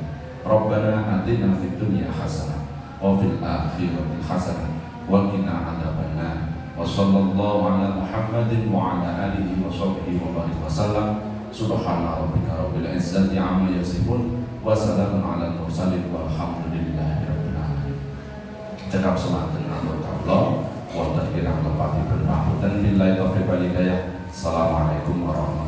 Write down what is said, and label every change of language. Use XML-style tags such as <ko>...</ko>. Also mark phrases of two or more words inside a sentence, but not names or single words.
<ar>ربنا آتنا في الدنيا حسنة وفي الآخرة حسنة وقنا عذاب النار. وصلى الله على محمد وعلى آله وصحبه وبارك وسلم. سبحان ربك رب العزة عما يصفون وسلام على المرسلين والحمد لله رب العالمين.</ar> <jv>Cekap semanten atur kawula wonten kirang lepati berpamit dan</jv> <ar>بالله التوفيق والهداية. السلام عليكم ورحمة الله وبركاته.</ar>